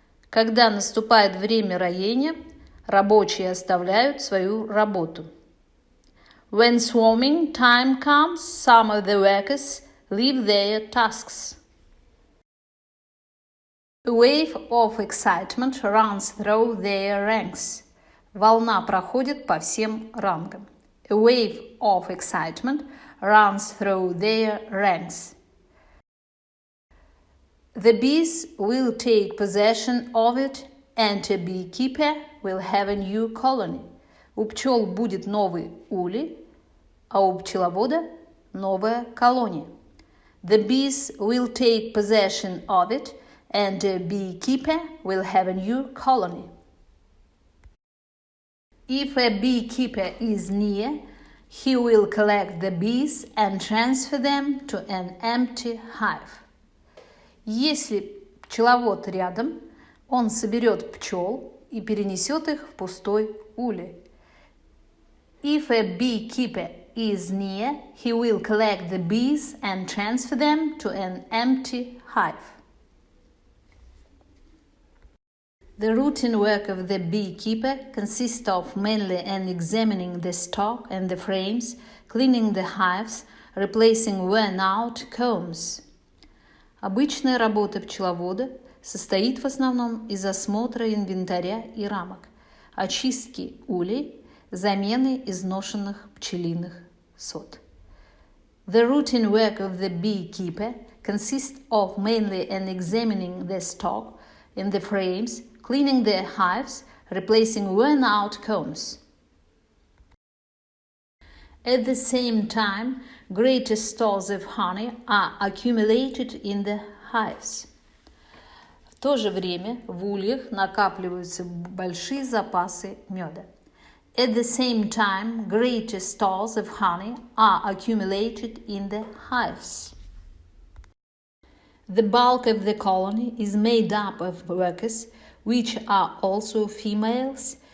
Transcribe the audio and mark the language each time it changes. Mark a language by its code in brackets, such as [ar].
[ru] Когда наступает время роения, рабочие оставляют свою работу. [en] When swarming time comes, some of the workers leave their tasks. A wave of excitement runs through their ranks. [ru] Волна проходит по всем рангам. [en] A wave of excitement runs through their ranks. The bees will take possession of it, and a beekeeper will have a new colony. [ru] У пчел будет новый улей, а у пчеловода новая колония. [en] The bees will take possession of it, and a beekeeper will have a new colony. If a beekeeper is near, he will collect the bees and transfer them to an empty hive. [ru] Если пчеловод рядом, он соберет пчел и перенесет их в пустой улей. [en] If a beekeeper is near, he will collect the bees and transfer them to an empty hive. The routine work of the beekeeper consists of mainly examining the stock and the frames, cleaning the hives, replacing worn-out combs. [ru] Обычная работа пчеловода состоит в основном из осмотра инвентаря и рамок, очистки улей, замены изношенных пчелиных сот. [en] The routine work of the beekeeper consists of mainly examining the stock and the frames, cleaning the hives, replacing worn-out combs. At the same time, greater stores of honey are accumulated in the hives. [ru] В то же время в ульях накапливаются большие запасы меда. [en] At the same time, greater stores of honey are accumulated in the hives. The bulk of the colony is made up of workers, which are also females.